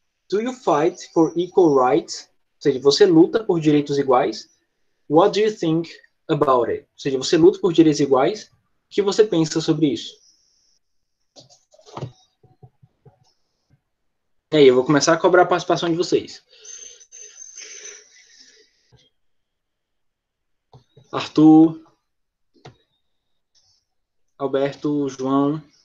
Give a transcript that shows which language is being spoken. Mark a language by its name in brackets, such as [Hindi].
[English] Do you fight for equal rights? [Portuguese] Ou seja, você luta por direitos iguais. [English] What do you think about it? [Portuguese] Ou seja, você luta por direitos iguais. O que você pensa sobre isso? E aí, eu vou começar a cobrar a participação de vocês. Arthur, Alberto, João.